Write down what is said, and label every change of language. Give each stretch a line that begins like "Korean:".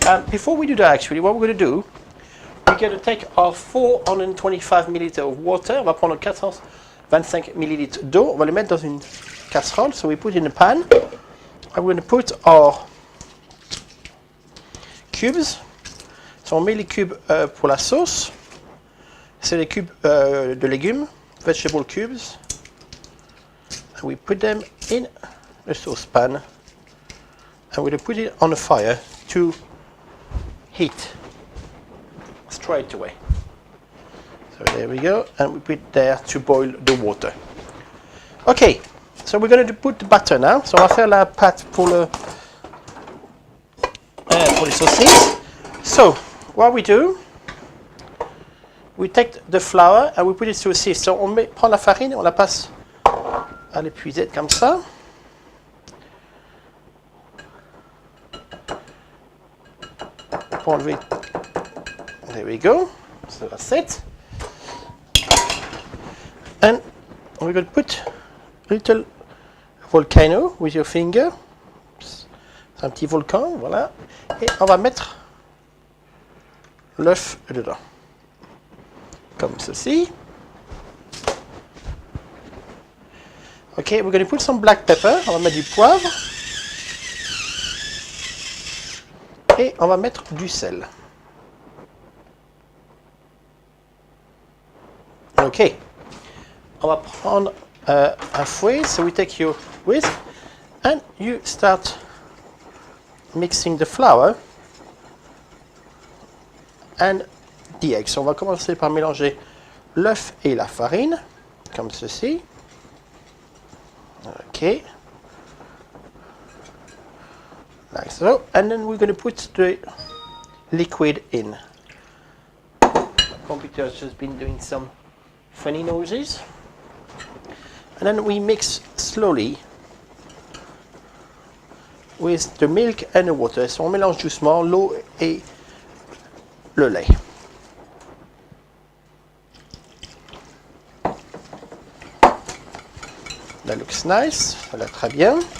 English: Before we do that, actually, what we're going to do, we're going to take our 425 milliliters of water.
French: On va prendre 425 milliliters d'eau. On va les mettre dans une casserole.
English: So we put in a pan. I'm going to put our cubes.
French: So on met les cubes pour la sauce. C'est les cubes de légumes,
English: vegetable cubes. And we put them in the saucepan. And we're going to put it on the fire to heat straight away. So there we go, and we put there to boil the water. Okay, so we're going to put the batter now.
French: So on va faire la pâte pour les saucisses.
English: So what we do, we take the flour and we put it through a sieve.
French: So on prend la farine, on la passe à l'épuisette comme ça.
English: There we go. So that's it. And we're going to put a little volcano with your finger.
French: C'est un petit volcan, voilà. Et on va mettre l'œuf dedans. Comme ceci.
English: Okay, we're going to put some black pepper.
French: On va mettre du poivre. Et on va mettre du sel. Ok. On va prendre un fouet.
English: So we take your whisk and you start mixing the flour and the eggs.
French: So on va commencer par mélanger l'œuf et la farine, comme ceci. Ok.
English: Like so, and then we're going to put the liquid in. The computer has just been doing some funny noises. And then we mix slowly with the milk and the water.
French: So on mélange doucement l'eau et le lait.
English: That looks nice,
French: ça a l'air très bien.